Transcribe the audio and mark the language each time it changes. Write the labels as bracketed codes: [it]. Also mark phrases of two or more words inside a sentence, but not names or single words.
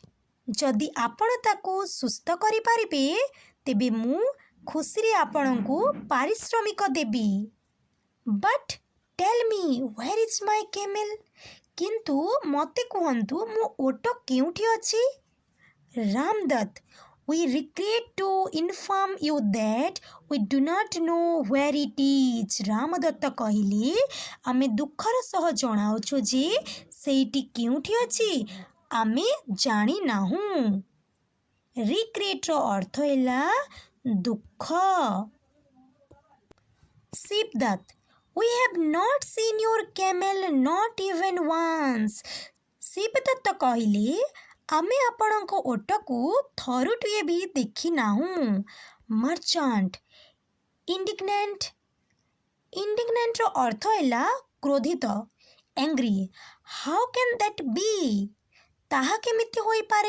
[or] ଯଦି ଆପଣ ତାକୁ ସୁସ୍ଥ କରିପାରିବେ ତେବେ ମୁଁ ଖୁସିରେ ଆପଣଙ୍କୁ ପାରିଶ୍ରମିକ ଦେବି। [en] But tell me where is my camel. [or] କିନ୍ତୁ ମୋତେ କୁହନ୍ତୁ ମୋ ଓଟ କେଉଁଠି ଅଛି? ରାମଦତ୍ତ, [en] we regret to inform you that we do not know where it is। [or] ରାମଦତ୍ତ କହିଲେ, ଆମେ ଦୁଃଖର ସହ ଜଣାଉଛୁ ଯେ ସେଇଟି କେଉଁଠି ଅଛି ଆମେ ଜାଣିନାହୁଁ। ରିଗ୍ରେଟ୍ର ଅର୍ଥ ହେଲା ଦୁଃଖ। ଶିବଦତ୍ତ, [en] we have not seen your camel not even once। [or] ଶିବଦତ୍ତ କହିଲେ, ଆମେ ଆପଣଙ୍କ ଓଟକୁ ଥରୁଟିଏ ବି ଦେଖିନାହୁଁ। [en] Merchant, indignant. [or] ଇଣ୍ଡିଗ୍ନାଣ୍ଟର ଅର୍ଥ ହେଲା କ୍ରୋଧିତ, ଏଙ୍ଗ୍ରି। [en] How can that be? [or] ତାହା କେମିତି ହୋଇପାରେ?